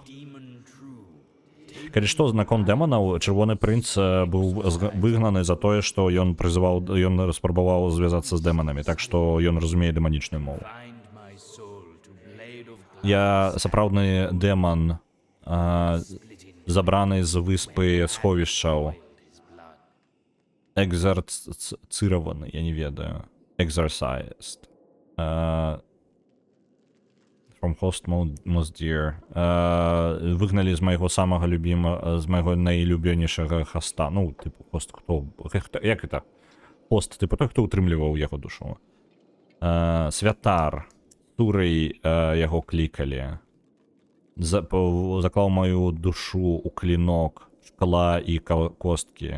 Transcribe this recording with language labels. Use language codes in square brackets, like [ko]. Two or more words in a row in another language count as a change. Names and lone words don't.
[be] Калі што, наконт дэманаў, чырвоны прынц быў выгнаны за тое, што ён спрабаваў звязацца з дэманамі, так што ён разумее дэманічную мову. Я сапраўдны дэман, забраны з выспы сховішчаў. Экзарцыраваны, я не ведаю. [en] Exorcised. From host most dear. [be] Выгналі з майго самага любімага, з майго найлюбёнейшага хоста. Ну, типу, хост хто? Як это? Хост, типу, той, хто утрымліваў яго душу. Святар. Турай яго клікалі. Заклаў маю душу у клінок, шкала і косткі.